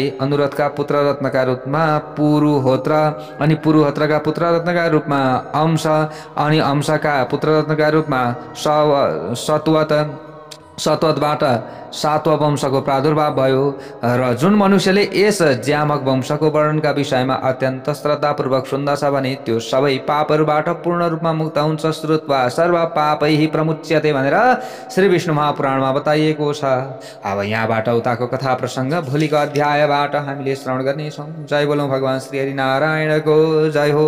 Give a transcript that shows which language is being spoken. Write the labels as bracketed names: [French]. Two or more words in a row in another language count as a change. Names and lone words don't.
[Nepali] अनुरथका पुत्र रत्नका रूपमा पुरुहोत्र अनि पुरुहोत्रका पुत्र रत्नका रूपमा अंश अनि अंशका पुत्र रत्नका रूपमा सतवत, सतवतबाट सातवा वंशको प्रादुर्भाव भयो। र जुन मनुष्यले यस ज्यामक वंशको वर्णनका विषयमा अत्यन्त श्रद्धापूर्वक सुन्दछ भने त्यो सबै पापहरूबाट पूर्ण रूपमा मुक्त हुन्छ। [Sanskrit] श्रुत्वा सर्व पापैः प्रमुच्यते [Nepali] भनेर श्री विष्णु महापुराणमा बताइएको छ। अब यहाँबाट उताको कथा प्रसङ्ग भोलिको अध्यायबाट हामीले श्रवण गर्नेछौँ। जय बोलौँ भगवान् श्री हरि नारायणको जय हो।